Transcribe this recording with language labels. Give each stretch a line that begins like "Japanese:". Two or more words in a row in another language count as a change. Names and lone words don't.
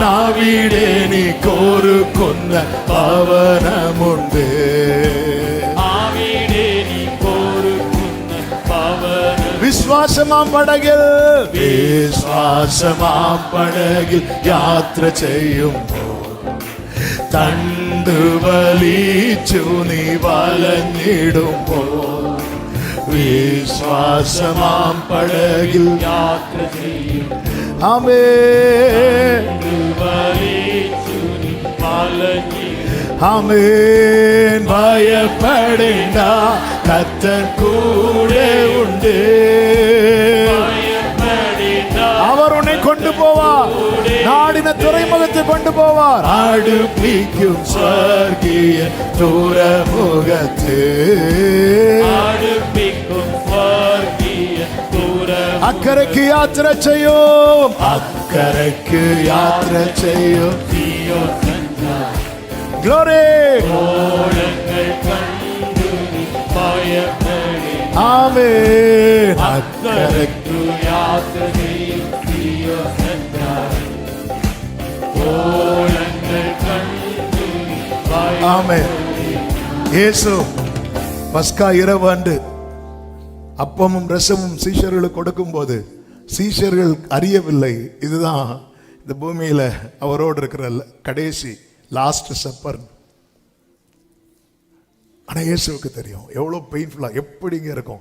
Malayalam: അവിടെ എനിക്കൊരുക്കുന്ന ഭവനമുണ്ട്, വിശ്വാസമാം പടകിൽ, വിശ്വാസമാം പടകിൽ യാത്ര ചെയ്യുമ്പോൾ തണ്ട് വലിച്ചു നീ വലഞ്ഞിടുമ്പോൾ, വിശ്വാസമാം പടകിൽ യാത്ര ചെയ്യും. ആമേൻ. ആമേൻ. ഭയപ്പെടേണ്ട, കർത്തൻ കൂടെ ഉണ്ട്.
Tamil: அவர் உன்னை கொண்டு போவார், நாடின துறைமுகத்தை கொண்டு போவார். அடுப்பிக்கும் ஸ்வர்கிய துறைமுகத்து, அக்கறைக்கு யாத்திரை செய்யும், அக்கறைக்கு யாத்திரை செய்யும்.
Malayalam: ഗ്ലോറി. ആമേൻ. അക്കരയ്ക്കു യാത്ര ചെയ്യും. ആമേൻ.
Tamil: യേശു பஸ்கா இரவு அன்று அப்பமும் ரசமும் சீஷர்களுக்கு கொடுக்கும்போது சீஷர்கள் அறியவில்லை இதுதான் இந்த பூமியில அவரோடு இருக்கிற கடைசி லாஸ்ட் சப்பர். ஆனா இயேசுவுக்கு தெரியும் எவ்வளவு பெயின்ஃபுல்லா எப்படிங்க இருக்கும்.